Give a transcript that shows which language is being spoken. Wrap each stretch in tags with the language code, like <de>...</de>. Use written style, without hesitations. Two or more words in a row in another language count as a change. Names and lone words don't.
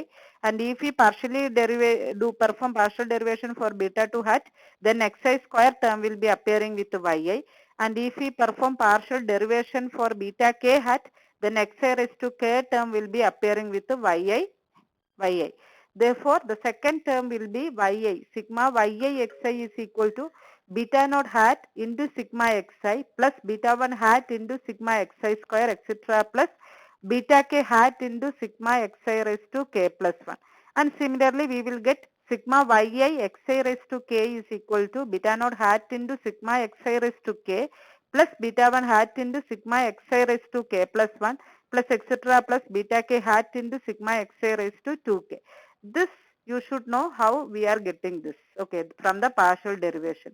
<en>And if we partially perform partial derivation for beta 2 hat, then xi square term will be appearing with yi. And if we perform partial derivation for beta k hat, then xi raised to k term will be appearing with yi. Therefore, the second term will be yi. Sigma yi xi is equal to beta naught hat into sigma xi plus beta 1 hat into sigma xi square etc. plus beta k hat into sigma xi raised to k plus 1. And similarly, we will get sigma yi xi raised to k is equal to beta naught hat into sigma xi raised to k plus beta 1 hat into sigma xi raised to k plus 1 plus etc. plus beta k hat into sigma xi raised to 2k. This you should know how we are getting this, okay, from the partial derivation.</en>